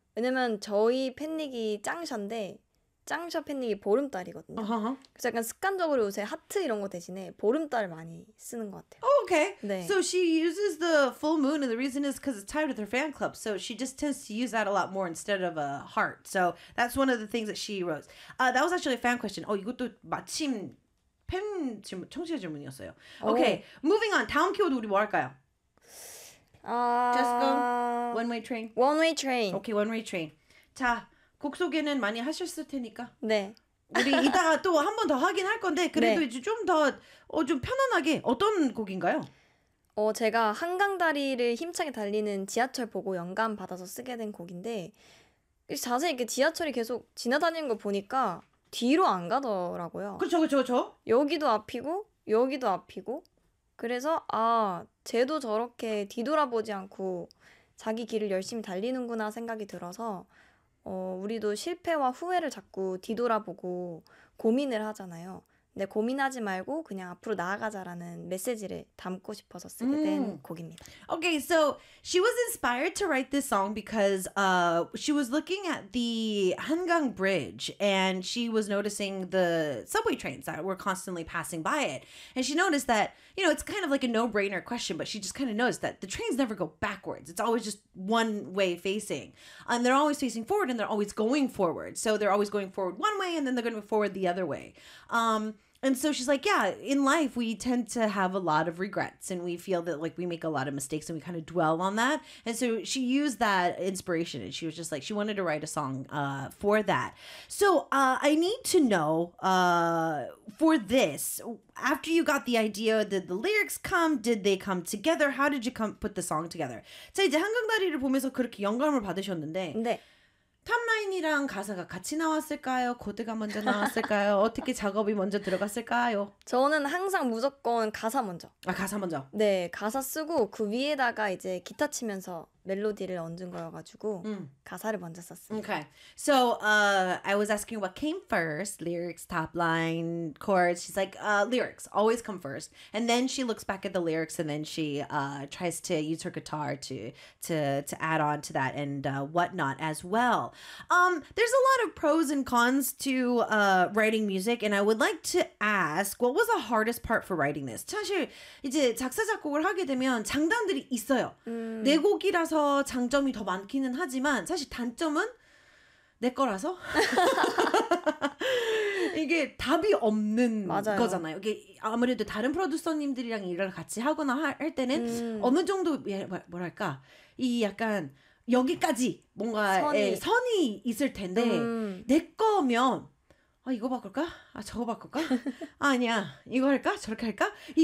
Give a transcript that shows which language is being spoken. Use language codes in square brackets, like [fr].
[ko] 왜냐면 저희 팬닉이 짱샤인데 짱샤 팬닉이 보름달이거든요. [en] Uh-huh. [ko] 그래서 약간 습관적으로 요새 하트 이런 거 대신에 보름달 많이 쓰는 것 같아요. [en] Oh, okay. [ko] 네. [en] So she uses the full moon and the reason is because it's tied with her fan club. So she just tends to use that a lot more instead of a heart. So that's one of the things that she wrote. That was actually a fan question. [ko] 어, 이것도 마침 팬 질문, 청취자 질문이었어요. [en] Okay. Oh. Moving on. [ko] 다음 키워드 우리 뭐 할까요? [en] Just go one way train. One way train. Okay, one way train. [ko] 자, 곡 소개는 많이 하셨을 테니까. 네. 우리 이따가 또 한 번 더 하긴 할 건데 그래도 네. 이제 좀 더 어, 좀 편안하게 어떤 곡인가요? 어, 제가 한강다리를 힘차게 달리는 지하철 보고 영감 받아서 쓰게 된 곡인데 자세히 이렇게 지하철이 계속 지나다니는 거 보니까 뒤로 안 가더라고요. 그렇죠, 그렇죠, 그렇죠. 여기도 앞이고 여기도 앞이고. 그래서 아 쟤도 저렇게 뒤돌아보지 않고 자기 길을 열심히 달리는구나 생각이 들어서 어, 우리도 실패와 후회를 자꾸 뒤돌아보고 고민을 하잖아요. 근데 고민하지 말고 그냥 앞으로 나아가자라는 메시지를 담고 싶어서 쓰게 된 곡입니다. [en] Okay, so she was inspired to write this song because she was looking at the Hangang Bridge and she was noticing the subway trains that were constantly passing by it. And she noticed that, you know, it's kind of like a no-brainer question, but she just kind of noticed that the trains never go backwards. It's always just one way facing. And they're always facing forward and they're always going forward. So they're always going forward one way and then they're going to go forward the other way. And so she's like, yeah, in life, we tend to have a lot of regrets and we feel that like we make a lot of mistakes and we kind of dwell on that. And so she used that inspiration and she was just like, she wanted to write a song for that. So I need to know for this, after you got the idea, did the lyrics come? Did they come together? How did you come put the song together? [ko] 자, 이제 한강다리를 보면서 그렇게 영감을 받으셨는데. 네. 탑라인이랑 가사가 같이 나왔을까요? 코드가 먼저 나왔을까요? 어떻게 작업이 먼저 들어갔을까요? 저는 항상 무조건 가사 먼저. 아, 가사 먼저. 네, 가사 쓰고 그 위에다가 이제 기타 치면서 멜로디를 얹은 거여가지고 가사를 먼저 썼습니다. [en] Okay. So, I was asking what came first, lyrics, top line, chords. She's like, lyrics always come first. And then she looks back at the lyrics and then she tries to use her guitar to add on to that and whatnot as well. There's a lot of pros and cons to writing music and I would like to ask, what was the hardest part for writing this? [ko] 사실 이제 작사 작곡을 하게 되면 장단들이 있어요. 내 곡이라 그래서 장점이 더 많기는 하지만 사실 단점은 내 거라서 이게 답이 없는 맞아요. 거잖아요. 이게 아무래도 다른 프로듀서님들이랑 일을 같이 하거나 할 때는 어느 정도 뭐랄까 이 약간 여기까지 뭔가 선이 있을 텐데 내 거면 아 이거 바꿀까? 아 저거 바꿀까? 아니야 이거 할까? 저렇게 할까? 이게